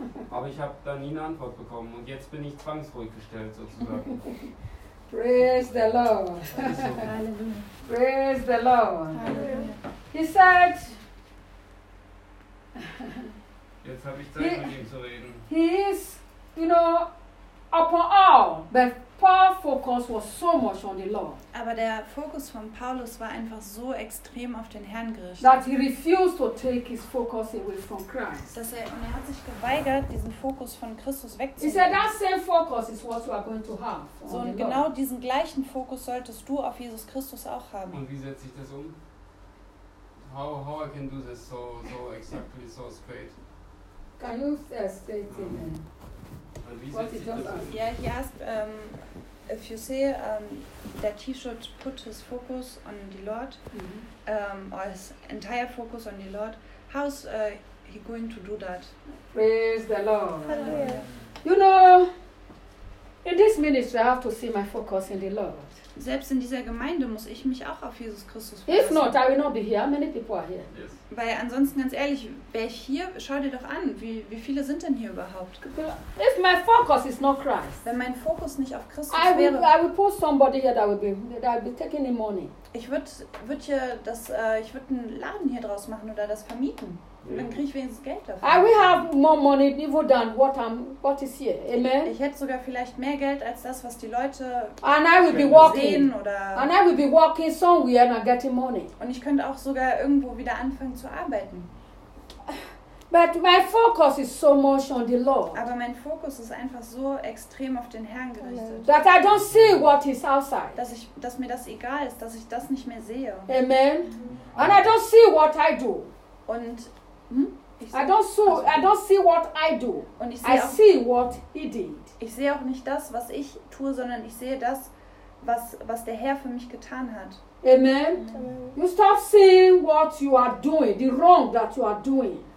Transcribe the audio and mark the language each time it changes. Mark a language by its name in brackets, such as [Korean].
[German] Aber ich habe da nie eine Antwort bekommen. Und jetzt bin ich zwangsruhig gestellt, sozusagen. [English] Praise the Lord. Praise the Lord. He said... [German] Jetzt habe ich Zeit, mit ihm zu reden. [English] He is, you know, upon all, but Paul's focus was so much on the Lord. [German] Aber der Fokus von Paulus war einfach so extrem auf den Herrn gerichtet. [English] That he refused to take his focus away from Christ. [German] Dass er, und er hat sich geweigert, diesen Fokus von Christus wegzunehmen. [English] He said that same focus is what you are going to have. [German] So, und genau diesen gleichen Fokus solltest du auf Jesus Christus auch haben. Und wie setze ich das um? [English] How I can do this so exactly, so straight? Can you say it in if you say that he should put his focus on the Lord, or his entire focus on the Lord, how's he going to do that? Praise the Lord. Hallelujah. You know, in this ministry I have to see my focus in the Lord. [German] Selbst in dieser Gemeinde muss ich mich auch auf Jesus Christus [English] verlassen. If not, I will not be here. Many people are here. Yes. [German] Weil ansonsten, ganz ehrlich, wäre ich hier, schau dir doch an, wie viele sind denn hier überhaupt? [English] If my focus is not Christ, [German] wenn mein Fokus nicht auf Christus wäre, [English] I will put somebody here that will be taking the money. [German] Ich würde einen Laden hier draus machen oder das vermieten. Dann kriege ich wenigstens Geld dafür. [English] I will have more money than what is here. Amen. [German] Ich hätte sogar vielleicht mehr Geld als das, was die Leute sehen. [English] And I will be walking somewhere and getting money. [German] Und ich könnte auch sogar irgendwo wieder anfangen zu arbeiten. [English] But my focus is so much on the Lord. [German] Aber mein Fokus ist einfach so extrem auf den Herrn gerichtet. [English] That I don't see what is outside. [German] Dass mir das egal ist, dass ich das nicht mehr sehe. [English] Amen. And I don't see what I do. [German] Und [English] I don't see what I do. [German] Und [English] I see what he did. [German] Ich sehe auch nicht das, was ich tue, sondern ich sehe das, was der Herr für mich getan hat. [English] Amen. You stop seeing what you are doing, the wrong that you are doing.